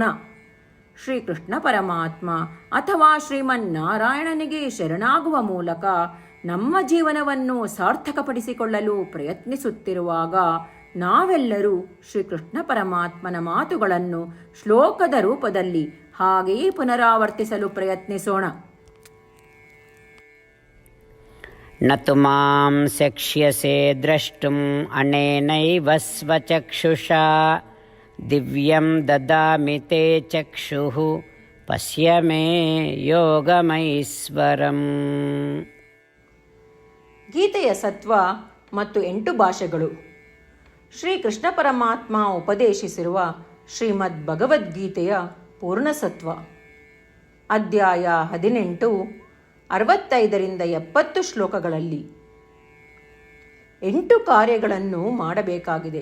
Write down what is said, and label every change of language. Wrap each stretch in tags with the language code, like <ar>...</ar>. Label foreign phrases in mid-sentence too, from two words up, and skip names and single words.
<kn>ಶ್ರೀಕೃಷ್ಣ ಪರಮಾತ್ಮ ಅಥವಾ ಶ್ರೀಮನ್ನಾರಾಯಣನಿಗೆ ಶರಣಾಗುವ ಮೂಲಕ ನಮ್ಮ ಜೀವನವನ್ನು ಸಾರ್ಥಕಪಡಿಸಿಕೊಳ್ಳಲು ಪ್ರಯತ್ನಿಸುತ್ತಿರುವಾಗ ನಾವೆಲ್ಲರೂ ಶ್ರೀಕೃಷ್ಣ ಪರಮಾತ್ಮನ ಮಾತುಗಳನ್ನು ಶ್ಲೋಕದ ರೂಪದಲ್ಲಿ ಹಾಗೆಯೇ ಪುನರಾವರ್ತಿಸಲು ಪ್ರಯತ್ನಿಸೋಣ.</kn> <sa>ನತು ಮಾಂ ಶಕ್ಷ್ಯಸೆ ದ್ರಷ್ಟುಂ ಅನೇನೈವ ಸ್ವಚಕ್ಷುಷಾ ದಿವ್ಯಂ ದದಾಮಿ ತೇ ಚಕ್ಷುಃ ಪಶ್ಯ ಮೇ ಯೋಗಮೈಶ್ವರಂ.</sa> <kn>ಗೀತೆಯ ಸತ್ವ ಮತ್ತು 8 ಭಾಷೆಗಳು. ಶ್ರೀಕೃಷ್ಣ ಪರಮಾತ್ಮ ಉಪದೇಶಿಸಿರುವ ಶ್ರೀಮದ್ ಭಗವದ್ಗೀತೆಯ ಪೂರ್ಣಸತ್ವ. ಅಧ್ಯಾಯ 18, 65ರಿಂದ 70 ಶ್ಲೋಕಗಳಲ್ಲಿ 8 ಕಾರ್ಯಗಳನ್ನು ಮಾಡಬೇಕಾಗಿದೆ.</kn>